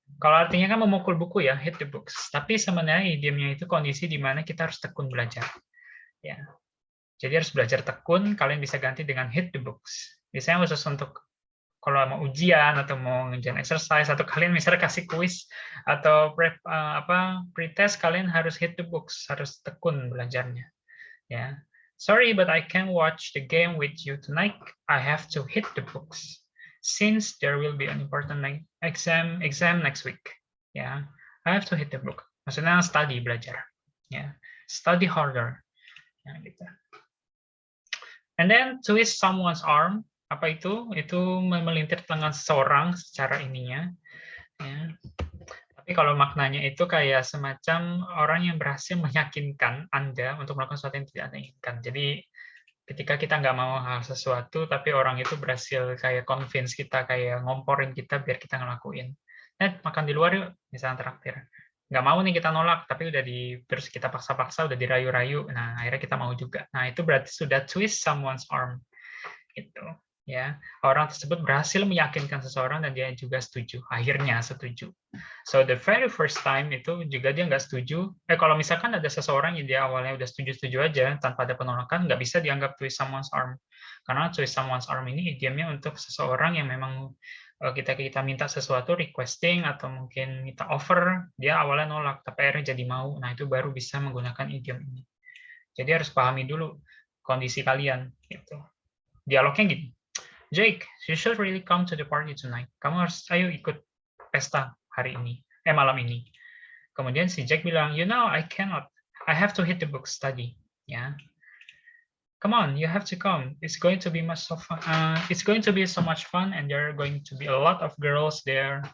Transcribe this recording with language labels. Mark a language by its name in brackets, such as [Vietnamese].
[Indonesian] Kalau artinya kan memukul buku ya, [English] hit the books. [Indonesian] Tapi sebenarnya idiomnya itu kondisi di mana kita harus tekun belajar. Ya. Jadi harus belajar tekun, kalian bisa ganti dengan [English] hit the books. [Indonesian] Biasanya khusus untuk kalau mau ujian atau mau ngerjain exercise atau kalian misalnya kasih kuis atau pre-test, kalian harus [English] hit the books, [Indonesian] harus tekun belajarnya. Ya. [English] Sorry, but I can't watch the game with you tonight. I have to hit the books since there will be an important exam next week. Ya, I have to hit the book. [Indonesian] Maksudnya [English] study, [Indonesian] belajar. [English] Ya, study harder. [Indonesian] Ya, gitu. [English] And then twist someone's arm. [Indonesian] Apa itu? Itu melintir tangan seseorang secara ininya. Ya. Tapi kalau maknanya itu kayak semacam orang yang berhasil meyakinkan Anda untuk melakukan sesuatu yang tidak Anda inginkan. Jadi ketika kita nggak mau hal sesuatu, tapi orang itu berhasil kayak convince kita, kayak ngomporin kita biar kita ngelakuin. Makan di luar yuk, misalnya traktir. Nggak mau nih kita nolak, tapi terus kita paksa-paksa, udah dirayu-rayu, nah akhirnya kita mau juga. Nah itu berarti sudah [English] twist someone's arm. [Indonesian] Gitu. Ya, orang tersebut berhasil meyakinkan seseorang dan dia juga setuju, akhirnya setuju. [English] So the very first time [Indonesian] itu juga dia nggak setuju. Kalau misalkan ada seseorang yang dia awalnya udah setuju-setuju aja tanpa ada penolakan, nggak bisa dianggap [English] twist someone's arm. [Indonesian] Karena [English] twist someone's arm [Indonesian] ini idiomnya untuk seseorang yang memang kita minta sesuatu, requesting atau mungkin minta offer, dia awalnya nolak, tapi akhirnya jadi mau. Nah itu baru bisa menggunakan idiom ini. Jadi harus pahami dulu kondisi kalian. Gitu. Dialognya gini. [English] Jake, you should really come to the party tonight. [Indonesian] Kamu harus, ayo ikut pesta hari ini, malam ini. Kemudian si Jack bilang, [English] you know, I cannot. I have to hit the book study. Ya, come on, you have to come. It's going to be it's going to be so much fun, and there are going to be a lot of girls there.